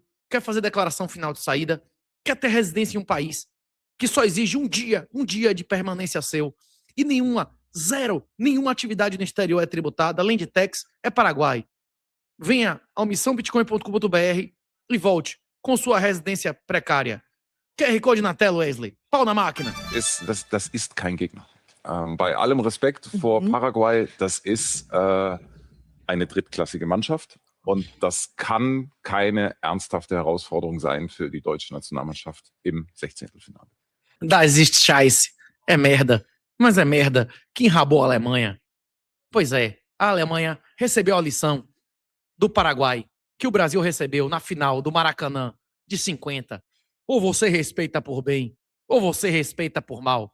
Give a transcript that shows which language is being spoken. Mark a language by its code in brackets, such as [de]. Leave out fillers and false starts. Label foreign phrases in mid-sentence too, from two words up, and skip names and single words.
[pt] Quer fazer declaração final de saída? Quer ter residência em um país que só exige um dia de permanência seu e nenhuma atividade no exterior é tributada, além de tax, é Paraguai. Venha ao missãobitcoin.com.br e volte com sua residência precária. QR Code na tela, Wesley. Pau na máquina. [de] Das ist kein Gegner. Bei allem Respekt vor Paraguay, das ist eine drittklassige Mannschaft und das kann keine ernsthafte Herausforderung sein für die deutsche Nationalmannschaft im 16. Das ist Scheiße. [pt] É merda. Mas é merda que enrabou a Alemanha. Pois é, a Alemanha recebeu a lição do Paraguai que o Brasil recebeu na final do Maracanã de 50. Ou você respeita por bem, ou você respeita por mal.